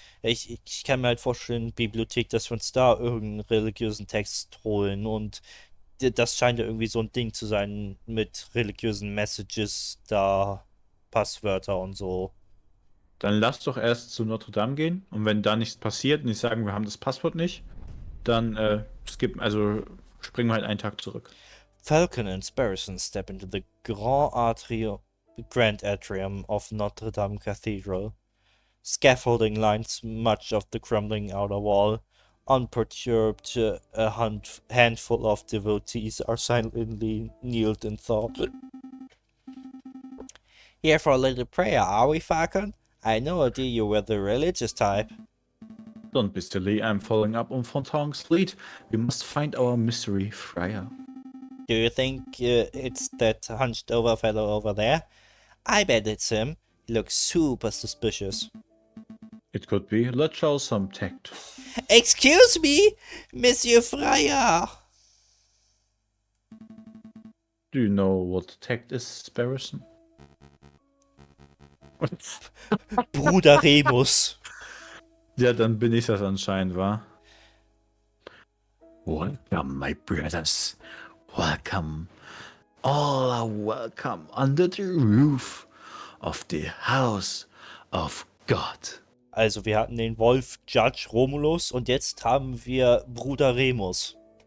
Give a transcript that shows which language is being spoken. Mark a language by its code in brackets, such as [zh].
[de] Ich kann mir halt vorstellen, Bibliothek, dass wir uns da irgendeinen religiösen Text holen und das scheint ja irgendwie so ein Ding zu sein mit religiösen Messages, da Passwörter und so. Dann lass doch erst zu Notre Dame gehen und wenn da nichts passiert und die sagen, wir haben das Passwort nicht, dann springen wir halt einen Tag zurück. [en] Falcon and Sparrowson step into the Grand Atrium of Notre Dame Cathedral. Scaffolding lines much of the crumbling outer wall. Unperturbed, handful of devotees are silently kneeled in thought. Here for a little prayer, are we, Falcon? I had no idea you were the religious type. Don't be silly, I'm following up on Fontang's lead. We must find our mystery friar. Do you think it's that hunched over fellow over there? I bet it's him. He looks super suspicious. It could be. Let's show some tact. Excuse me, Monsieur Friar. Do you know what tact is, Sparrowson? [de] Bruder Remus. Ja, dann bin ich das anscheinend, wa? [en] Welcome, my brothers. Welcome. All are welcome under the roof of the house of God. [de] Also wir hatten den Wolf Judge Romulus und jetzt haben wir Bruder Remus.